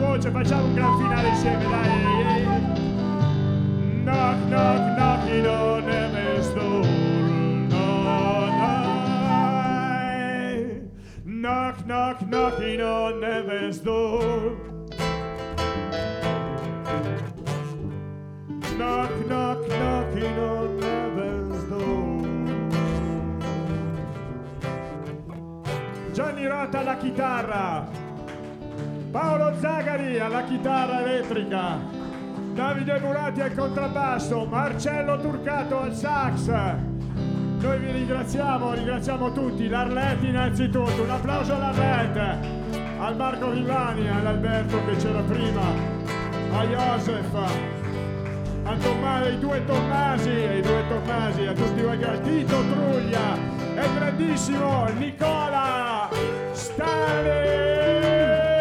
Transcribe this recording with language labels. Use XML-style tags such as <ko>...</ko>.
<it>Facciamo un gran finale insieme, dai!</it> <en>Knock, knock, knocking on heaven's door. No, no. Knock, knock, knocking on heaven's door. Knock, knock, knocking on heaven's door.</en> <it>Gianni Rota alla chitarra, Paolo Zagari alla chitarra elettrica, Davide Murati al contrabbasso, Marcello Turcato al sax. Noi vi ringraziamo, ringraziamo tutti, l'Arlette innanzitutto, un applauso all'Arlette, al Marco Villani, all'Alberto che c'era prima, a Josef, a Tommaso, i due Tommasi, a tutti voi, a Tito Truglia e il grandissimo Nicola Stale.</it>